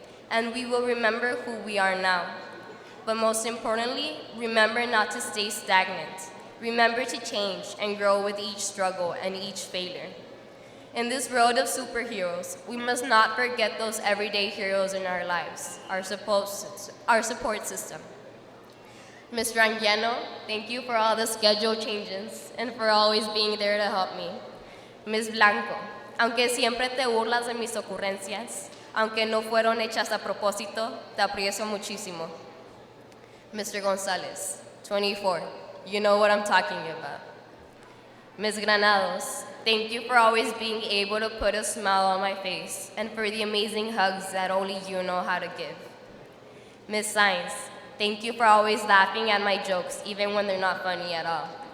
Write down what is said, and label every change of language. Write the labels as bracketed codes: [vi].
[en] And we will remember who we are now. But most importantly, remember not to stay stagnant. Remember to change and grow with each struggle and each failure. In this world of superheroes, we must not forget those everyday heroes in our lives, our support system. Ms. Rangiano, thank you for all the schedule changes and for always being there to help me. Ms. [es] Blanco, aunque siempre te burlas de mis ocurrencias, aunque no fueron hechas a propósito, te aprecio muchísimo. [en] Mr. Gonzalez, 24, you know what I'm talking about. Ms. Granados, thank you for always being able to put a smile on my face and for the amazing hugs that only you know how to give. Ms. Sainz, thank you for always laughing at my jokes even when they're not funny at all.